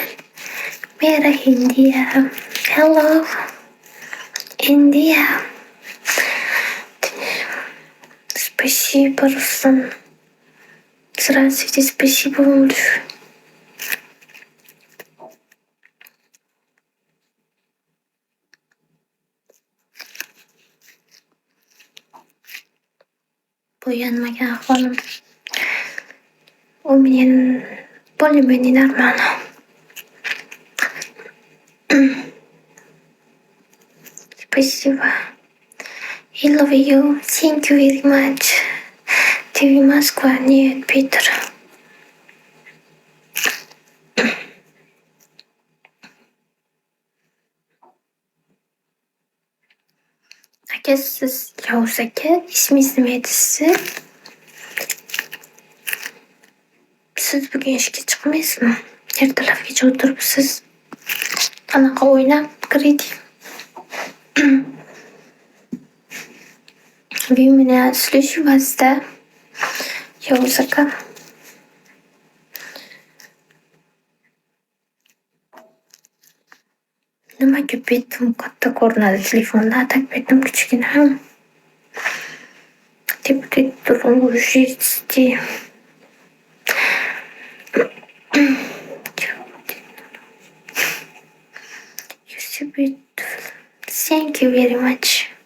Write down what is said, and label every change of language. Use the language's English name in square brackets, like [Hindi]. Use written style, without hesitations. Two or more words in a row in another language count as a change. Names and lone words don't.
[English] मेरा India. Hello, India. [Russian] Спасибо, Руслан. Здравствуйте, спасибо вам большое. [Uzbek] Bo'yanmagan ahvolim. U men [Russian] более-менее нормально. Спасибо. [English] I love you. Thank you very much. [Russian] TV Москва, нет, Питер. [Uzbek] Aka, siz Yovuz aka, ismingiz nima edi siz? Siz bugun ishga chiqmaysizmi? Ertalabgacha o'tiribsiz. Qanaqa o'ynab kirdik? [Russian] Вы меня слышите вас, да? [Uzbek] Yovuz aka. Nimaga betim katta ko'rinadi telefonda, a tak betim kichkina. [Russian] Типа трудно жить. [English] You're so beautiful. Thank you very much.